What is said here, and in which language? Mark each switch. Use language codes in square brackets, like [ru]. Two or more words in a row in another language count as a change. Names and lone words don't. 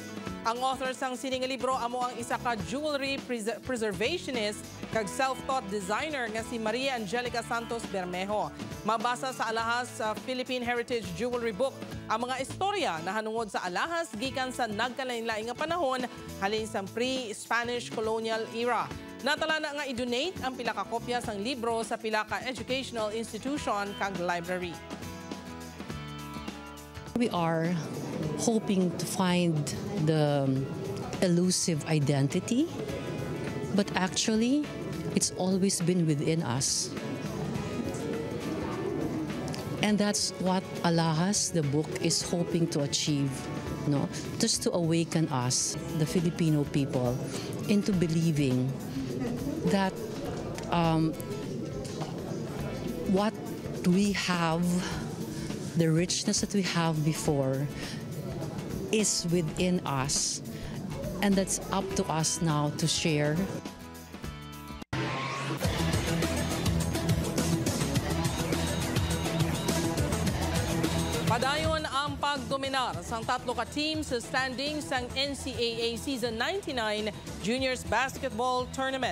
[hil] Ang author sang sining libro amo ang isa ka [en] jewelry preservationist [hil] kag [en] self-taught designer [hil] nga si Maria Angelica Santos Bermejo. Mabasa sa alahas sa Philippine Heritage Jewelry Book ang mga istorya na hanungod sa alahas gikan sa nagkalain-laing nga panahon halin sa [en] pre-Spanish colonial era. [hil] Natala na nga i-donate ang pila ka kopya sang libro sa pila ka [en] educational institution [hil] kag library. [en] We are hoping to find the elusive identity, but actually, it's always been within us. And that's what Alahas, the book, is hoping to achieve, no? Just to awaken us, the Filipino people, into believing that what we have, the richness that we have before, is within us, and that's up to us now to share. [hil] Padayon ang pagdominar sang tatlo ka teams sa standings sang NCAA Season 99 Juniors Basketball Tournament.